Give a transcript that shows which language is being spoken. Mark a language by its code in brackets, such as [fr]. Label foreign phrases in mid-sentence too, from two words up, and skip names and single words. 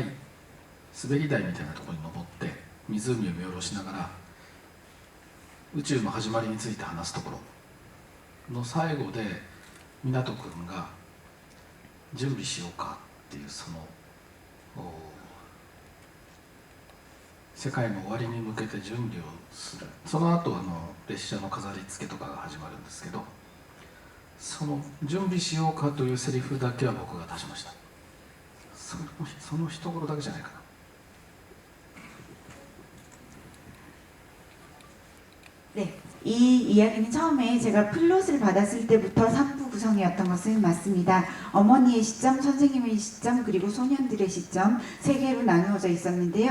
[ja] 滑り台みたいなところに登って湖を見下ろしながら宇宙の始まりについて話すところの最後で湊君が「準備しようか」っていうその世界の終わりに向けて準備をする。その後列車の飾り付けとかが始まるんですけど、その「準備しようか」というセリフだけは僕が出しました。その一言だけじゃないかな。 [ko] 네, 이 이야기는 처음에 제가 플롯을 받았을 때부터 3부 구성이었던 것은 맞습니다. 어머니의 시점, 선생님의 시점, 그리고 소년들의 시점 세 개로 나누어져 있었는데요.